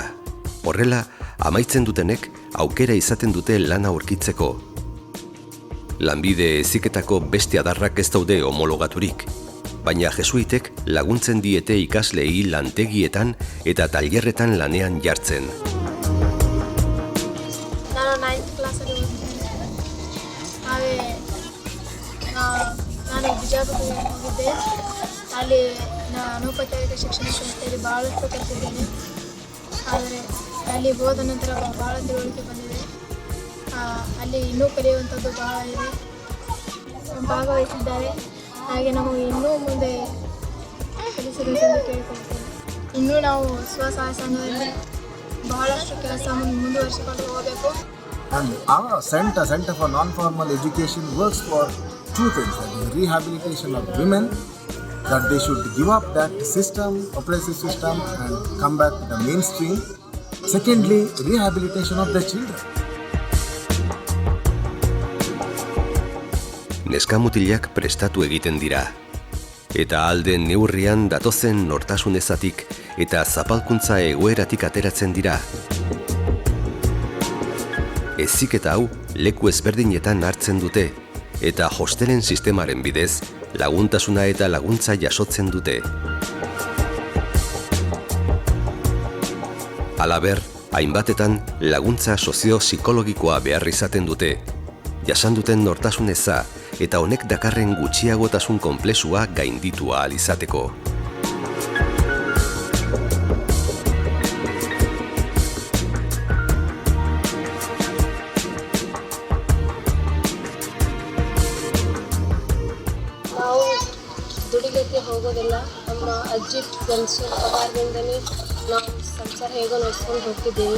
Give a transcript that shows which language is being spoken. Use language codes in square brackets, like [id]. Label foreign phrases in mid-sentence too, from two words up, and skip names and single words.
[eu] Horrela, amaitzen dutenek aukera izaten dute lana aurkitzeko. Lanbide heziketako beste adarrak ez daude homologaturik, baina jesuitek laguntzen diete ikasleei lantegietan eta tailerretan lanean jartzen. [kn] ನಾನು 9th ಕ್ಲಾಸಲ್ಲಿ ಓದ್ತೀನಿ. ನಾನು ಬಿಜಾಪುರಕ್ಕೆ ಹೋಗಿದ್ದೆ. ಅಲ್ಲಿ ಅನೌಪಚಾರಿಕ ಶಿಕ್ಷಣ ಸಂಸ್ಥೆಯಲ್ಲಿ ಭಾಳಷ್ಟು ಕಲಿತಿದ್ದೇನೆ. ಆದರೆ ಅಲ್ಲಿ ಹೋದ ನಂತರ ಭಾಳ ತಿಳುವಳಿಕೆ ಬಂದಿದೆ. ಅಲ್ಲಿ ಇನ್ನೂ ಕಲಿಯುವಂಥದ್ದು ಭಾಳ ಇದೆ. ಭಾಗವಹಿಸಿದ್ದಾರೆ. ಹಾಗೆ ನಮಗೆ ಇನ್ನೂ ಮುಂದೆ ಕಲಿಸಬೇಕೆಂದು ಕೇಳಿಕೊಳ್ತೇನೆ. ಇನ್ನೂ ನಾವು ಸ್ವಸಹಾಯ ಸಂಘದಲ್ಲಿ ಬಹಳಷ್ಟು ಕೆಲಸ ಮುಂದುವರಿಸಿಕೊಂಡು ಹೋಗಬೇಕು. [en] And our Center for Non-Formal Education works for two things: the rehabilitation of women, that they should give up that system, oppressive system, and come back to the mainstream. Secondly, rehabilitation of the children. [eu] Neskamutilak prestatu egiten dira. Eta alden neurrian datozen nortasunezatik eta zapalkuntza egoeratik ateratzen dira. Heziketa hau leku ezberdinetan hartzen dute, eta hostelen sistemaren bidez laguntasuna eta laguntza jasotzen dute. Halaber, hainbatetan laguntza sozio-psikologikoa behar izaten dute, jasan duten nortasun eza eta honek dakarren gutxiagotasun konplexua gainditu ahal izateko. [kn] ನಾವು ದುಡಿಲಿಕ್ಕೆ ಹೋಗೋದಿಲ್ಲ. ನಮ್ಮ ಅಜ್ಜಿ ಪೆನ್ಷನ್ ಪಗಾರದಿಂದಲೇ ನಾವು ಸಂಸಾರ ಹೇಗೋ ನಡೆಸ್ಕೊಂಡು ಹೋಗ್ತಿದ್ದೀವಿ.